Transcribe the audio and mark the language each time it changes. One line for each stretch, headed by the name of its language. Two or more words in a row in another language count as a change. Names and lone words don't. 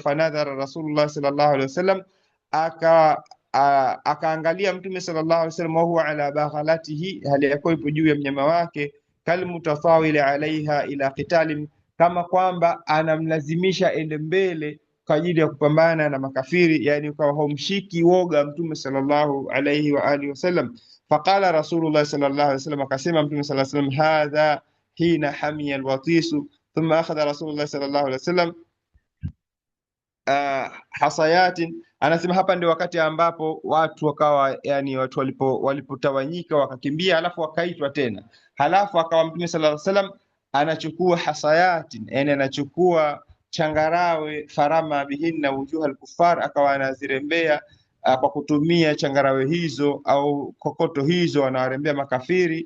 Arabic: فنظر رسول الله صلى الله عليه وسلم,
Swahili: akaangalia Mtume
Arabic: صلى الله عليه وسلم, وهو على بغلته,
Swahili: hali yako ipo juu ya mnyama wake,
Arabic: كالمتطاول عليها إلى قتال,
Swahili: kama kwamba anamlazimisha ende mbele kwa ajili ya kupambana na makafiri, yani ukawa haumshiki woga Mtume
Arabic: صلى الله عليه وآله وسلم. فقال رسول الله صلى الله عليه وسلم,
Swahili: akasema Mtume
Arabic: صلى الله عليه وسلم, هذا حين حمي الوطيس. ثم أخذ رسول الله صلى الله عليه وسلم حصيات,
Swahili: anasema hapa ndio wakati ambapo watu wakawa, yani watu walipotawanyika wakakimbia, alafu wakaitwa tena, halafu akawa Mtume
Arabic: صلى الله عليه وسلم
Swahili: anachukua hasayatin, yani anachukua changarawe,
Arabic: فرمى بهن وجوه الكفار,
Swahili: akawa anazirembea kwa kutumia changarawe hizo au kokoto hizo wanawarembea makafiri.